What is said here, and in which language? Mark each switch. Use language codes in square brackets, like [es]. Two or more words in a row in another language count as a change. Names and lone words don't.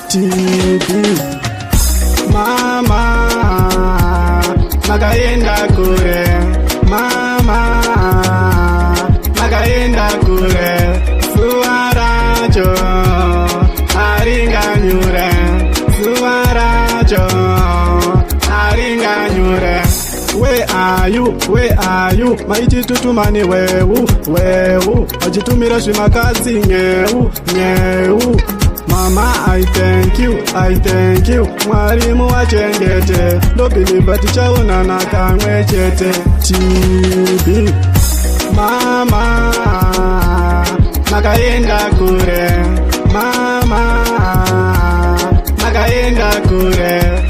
[sn] T V. Mama, makaenda kure. Mama, makaenda kure. Zuva racho haringanyure. Zuva racho haringanyure. [en] Where are you? Where are you? [sn] Maiti tutumani wewu, wewu. Vachitumira zvimakatsi nyeu, nyeu. Mama, [en] I thank you, I thank you. [sn] Mwari muwachengete. Ndobhilivha tichaonana kamwe chete. T V. Mama, makaenda kure. Mama, makaenda kure.